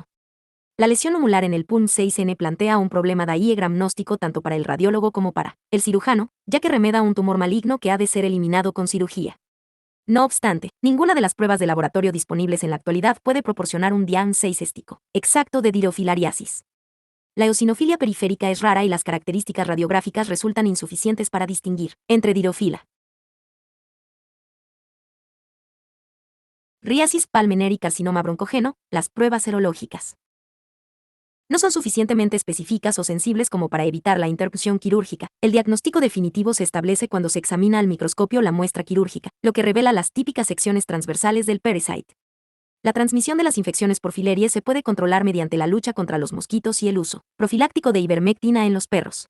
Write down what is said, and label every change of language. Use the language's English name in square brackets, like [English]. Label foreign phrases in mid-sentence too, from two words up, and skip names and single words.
[Spanish] La lesión numular en el PUN 6N plantea un problema diagnóstico tanto para el radiólogo como para el cirujano, ya que remeda un tumor maligno que ha de ser eliminado con cirugía. No obstante, ninguna de las pruebas de laboratorio disponibles en la actualidad puede proporcionar un diagnóstico exacto de dirofilariasis. La eosinofilia periférica es rara y las características radiográficas resultan insuficientes para distinguir entre dirofila. Riasis palmener y carcinoma broncogeno, las pruebas serológicas no son suficientemente específicas o sensibles como para evitar la interrupción quirúrgica. El diagnóstico definitivo se establece cuando se examina al microscopio la muestra quirúrgica, lo que revela las típicas secciones transversales del parasite. La transmisión de las infecciones por filaria se puede controlar mediante la lucha contra los mosquitos y el uso profiláctico de ivermectina en los perros.